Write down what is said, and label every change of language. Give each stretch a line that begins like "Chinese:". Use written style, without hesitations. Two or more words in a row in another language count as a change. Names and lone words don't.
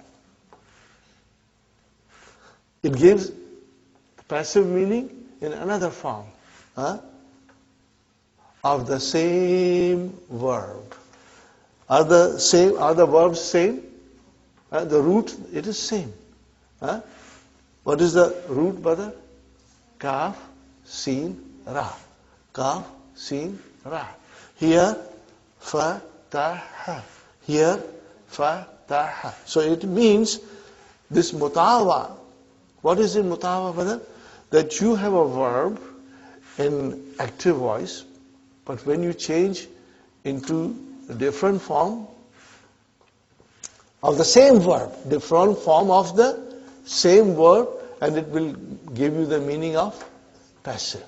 English: It gives passive meaning in another form. Of the same verb. Are the verbs same? The root, it is same. What is the root, brother? Kaf, Sin, Ra. Kaf, Sin, Ra. Here, Fa, Ta, Ha. Here, Fa, Ta, Ha. So it means this mutawa. What is in mutawa, brother? That you have a verb in active voice, but when you change into a different form of the same verb, different form of the same verb, and it will give you the meaning of passive.